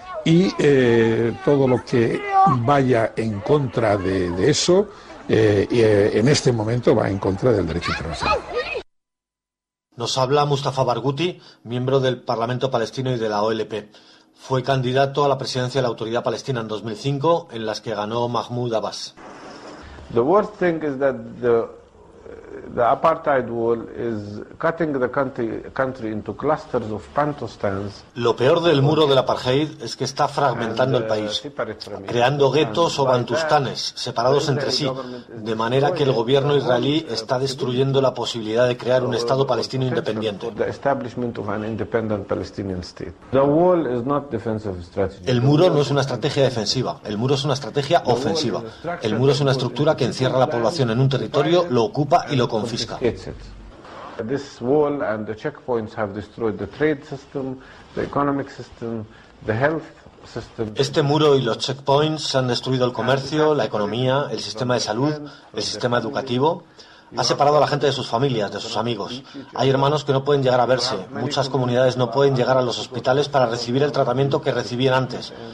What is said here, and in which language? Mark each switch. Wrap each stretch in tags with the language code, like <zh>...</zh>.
<es>y todo lo que vaya en contra de eso, en este momento va en contra del derecho internacional. Nos habla Mustafa Barghouti, miembro del Parlamento Palestino y de la OLP. Fue candidato a la presidencia de la Autoridad Palestina en 2005, en las que ganó Mahmoud Abbas.</es> <en>The worst thing is that the apartheid wall is cutting the country into clusters of Pantostans.</en> <es>Lo peor del muro del apartheid es que está fragmentando el país, creando guetos o bantustanes separados entre sí, de manera que el gobierno israelí está destruyendo la posibilidad de crear un Estado palestino independiente.</es> <en>The establishment of an independent Palestinian state. The wall is not defensive strategy.</en> <es>El muro no es una estrategia defensiva, el muro es una estrategia ofensiva. El muro es una estructura que encierra a la población en un territorio, lo ocupa y lo confisca.</es> <en>This wall and the checkpoints have destroyed the trade system, the economic system, the health.</en> <es>Este muro y los checkpoints han destruido el comercio, la economía, el sistema de salud, el sistema educativo. Ha separado a la gente de sus familias, de sus amigos. Hay hermanos que no pueden llegar a verse. Muchas comunidades no pueden llegar a los hospitales para recibir el tratamiento que recibían antes.</es>